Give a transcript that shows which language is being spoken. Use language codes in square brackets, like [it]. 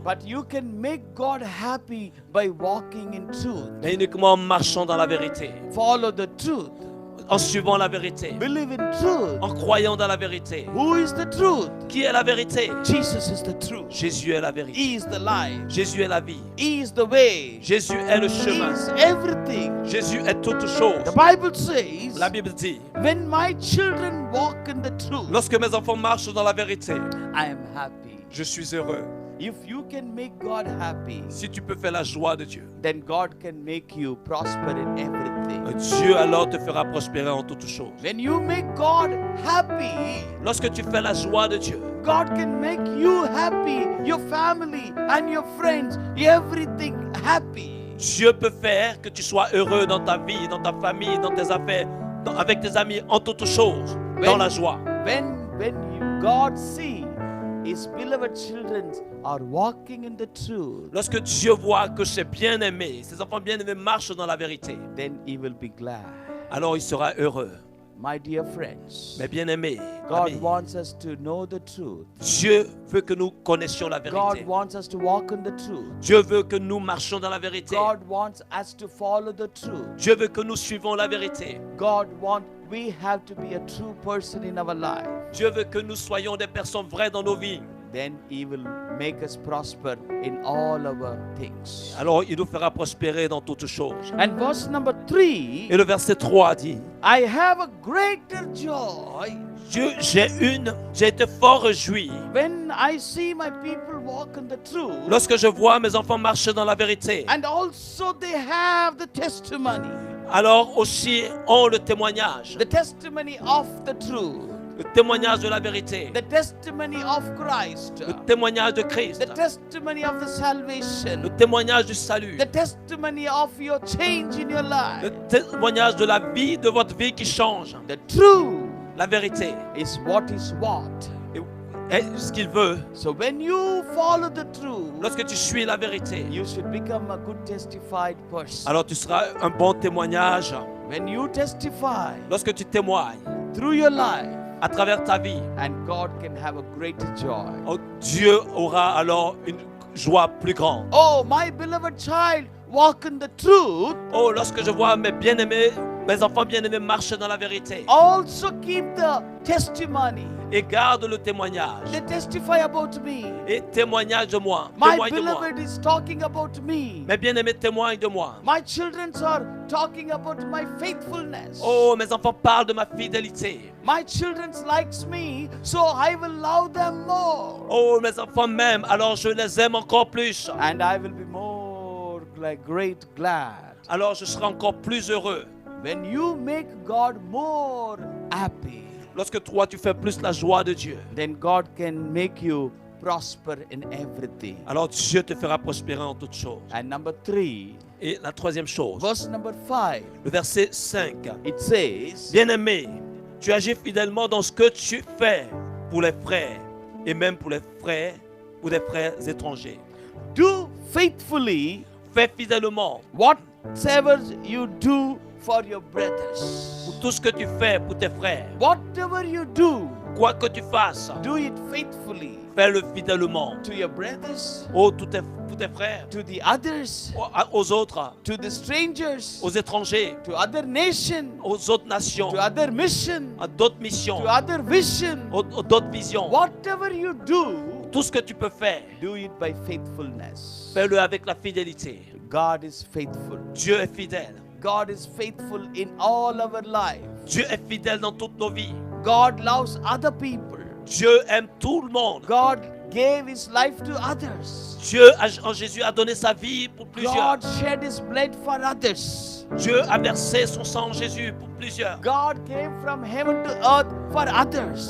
[en] but you can make God happy by walking in truth. [fr] mais uniquement en marchant dans la vérité, [en] Follow the truth. [fr] en suivant la vérité, [en] Believe in truth. [fr] en croyant dans la vérité. [en] Who is the truth? [fr] Qui est la vérité? [en] Jesus is the truth. [fr] Jésus est la vérité. [en] He is the life. [fr] Jésus est la vie. [en] He is the way. [fr] Jésus est le [en] He [fr] chemin. [en] is everything. [fr] Jésus est toute chose. [en] The Bible says, [fr] La Bible dit, [en] when my children walk in the truth, [fr] lorsque mes enfants marchent dans la vérité, [en] I am happy. [fr] je suis heureux. [en] If you can make God happy, [fr] Si tu peux faire la joie de Dieu, [en] then God can make you prosper in everything. [fr] Dieu alors te fera prospérer en toutes choses. [en] When you make God happy, [fr] Lorsque tu fais la joie de Dieu, [en] God can make you happy, your family and your friends, everything happy. [fr] Dieu peut faire que tu sois heureux dans ta vie, dans ta famille, dans tes affaires, avec tes amis, en toutes choses, dans la joie. [en] God see His beloved children are walking in the truth, [fr] Lorsque Dieu voit que ses bien-aimés, ses enfants bien-aimés marchent dans la vérité, [en] then He will be glad. [fr] alors il sera heureux. [en] My dear friends, [fr] Mes bien-aimés, [en] God [fr] amis, [en] wants us to know the truth. [fr] Dieu veut que nous connaissions la [en] God [fr] vérité. [en] wants us to walk in the truth. [fr] Dieu veut que nous marchions dans la vérité. [en] God wants us to follow the truth. [fr] Dieu veut que nous suivons la vérité. [en] We have to be a true person in our life. [fr] Dieu veut que nous soyons des personnes vraies dans nos vies. [en] then He will make us prosper in all our things. [fr] alors il nous fera prospérer dans toutes choses. [en] And verse number 3, [fr] Et le verset 3 dit, [en] I have a greater joy [fr] j'ai été fort réjoui [en] when I see my people walk in the truth, [fr] lorsque je vois mes enfants marcher dans la vérité. [en] and also they have the testimony [fr] Alors aussi ont le témoignage [en] of the truth, [fr] le témoignage de la vérité, [en] the testimony of Christ, [fr] le témoignage de Christ, [en] the testimony of the salvation, [fr] le témoignage du salut, [en] the testimony of your change in your [fr] le [en] life. [fr] témoignage de la vie, de votre vie qui change. [en] The truth [fr] La vérité [en] is what is what. [fr] est ce qu'il veut. [en] So when you follow the truth, [fr] Lorsque tu suis la vérité, [en] you should become a good testified person. [fr] alors tu seras un bon témoignage. [en] When you testify [fr] Lorsque tu témoignes [en] through your life, [fr] à travers ta vie, [en] and God can have a greater joy. [fr] oh, Dieu aura alors une joie plus grande. [en] Oh, my beloved child, walk in the truth. [fr] Oh, lorsque je vois mes bien-aimés, mes enfants bien-aimés marcher dans la vérité [en] Also keep the testimony. [fr] et garde le témoignage [en] They testify about me. [fr] et témoignage de moi. [en] My [fr] Témoigne de moi. [en] beloved is talking about me. [fr] Mes bien-aimés témoignent de moi. [en] My children are talking about my faithfulness. [fr] Oh, mes enfants parlent de ma fidélité. [en] My children likes me, so I will love them more. [fr] Oh, mes enfants m'aiment, alors je les aime encore plus. [en] And I will be more great glad. [fr] Alors je serai encore plus heureux. [en] When you make God more happy, [fr] Lorsque toi tu fais plus la joie de Dieu, [en] then God can make you prosper in everything. [fr] alors Dieu te fera prospérer en toutes choses. [en] And number 3, [fr] Et la troisième chose, [en] verse number 5, [fr] le verset 5. [en] it says, [fr] Bien-aimé, tu agis fidèlement dans ce que tu fais pour les frères et même pour les frères ou des frères étrangers. [en] do faithfully [fr] Fais fidèlement [en] whatever you do for your brothers. [fr] pour tout ce que tu fais pour tes frères. [en] Whatever you do, [fr] Quoi que tu fasses, [en] do it faithfully [fr] fais-le fidèlement. [en] to your brothers, [fr] Oh, pour tes frères, [en] to the others, [fr] aux autres, [en] to the strangers, [fr] aux étrangers, [en] to other nations, [fr] aux autres nations, [en] to other mission, [fr] à d'autres missions, [en] to other vision. [fr] aux d'autres visions. [en] Whatever you do, [fr] Tout ce que tu peux faire, [en] do it by faithfulness. [fr] fais-le avec la fidélité. [en] God is faithful. [fr] Dieu est fidèle. [en] God is faithful in all our life. [fr] Dieu est fidèle dans toutes nos vies. [en] God loves other people. [fr] Dieu aime tout le monde. [en] God gave his life to others. [fr] Dieu, en Jésus, a donné sa vie pour plusieurs. [en] God shed his blood for others. [fr] Dieu a versé son sang en Jésus pour plusieurs. [en] God came from heaven to earth for others.